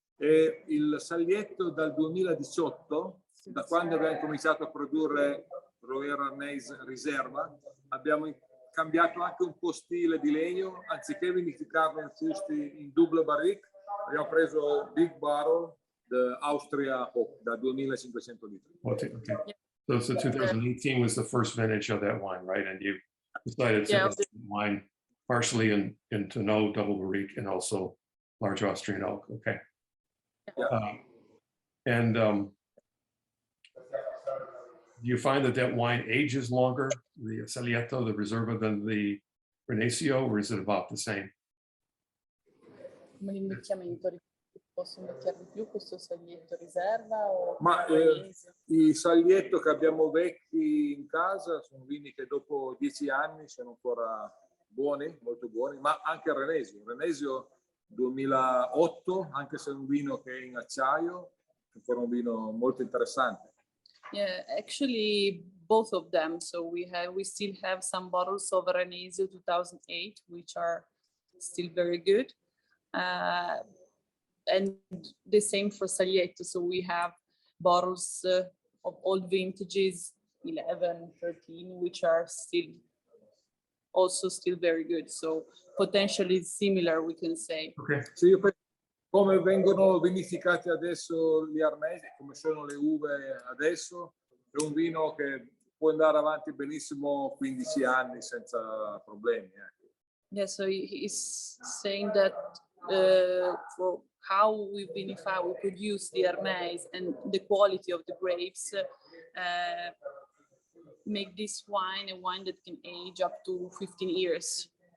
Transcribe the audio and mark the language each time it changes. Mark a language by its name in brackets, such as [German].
[Italian] E il Salietto dal 2018, da quando abbiamo cominciato a produrre Roero Arneise riserva, abbiamo cambiato anche un po' stile di legno, anziché vinificarlo in fusti in double barrique, abbiamo preso [English] Big Barrel Austria Oak [Italian] da 2500 litri. [English] Okay. So 2018 was the first vintage of that wine, right? And you decided to make wine partially in Tonneau double barrique and also large Austrian oak. Okay. Yeah. Do you find that wine ages longer, the Salietto, the Riserva, than the Renesio, or is it about the same? [Italian] Come l'invecchiamento, posso invecchiare di più questo Salietto riserva? O Ma i Salietto che abbiamo vecchi in casa sono vini che dopo 10 anni sono ancora buoni, molto buoni, ma anche il Renesio. Renesio 2008, anche se è un vino che è in acciaio, è ancora un vino molto interessante. [English] Yeah, actually both of them. So we still have some bottles of Renesio 2008, which are still very good. And the same for Salietto. So we have bottles of old vintages, 11, 13, which are still very good. So potentially similar, we can say. Okay. [Italian] Sì, io penso come vengono vinificati adesso gli Arnesi, come sono le uve adesso, è un vino che può andare avanti benissimo 15 anni senza problemi. [English] Yeah, so he's saying that for how we vinify, we produce the Arneise and the quality of the grapes make this wine a wine that can age up to 15 years.